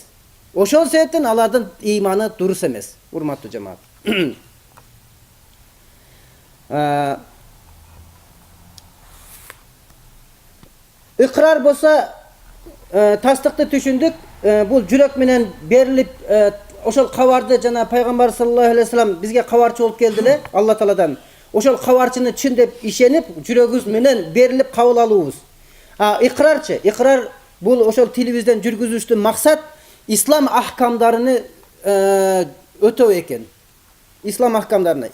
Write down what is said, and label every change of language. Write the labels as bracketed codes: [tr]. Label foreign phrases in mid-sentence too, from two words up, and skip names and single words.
[ky] Ошол себептен алардын ыйманы дурус эмес, урматтуу жамаат. Iqrar болса, тастыкты түшүндүк, бул жүрөк менен берилип, ошол кабарды жана пайгамбар [ar] صلى الله عليه وسلم [ky] бизге кабарчы болуп келди эле Алла Тааладан. Ошол кабарчыны чын деп ишенип, жүрөгүбүз менен берилип кабыл алуубуз. Иqrarчы, иqrar бул ошол тилибизден жүргүзүштү максат ислам ахкамдарыны өтөө экен. Ислам ахкамдарыны.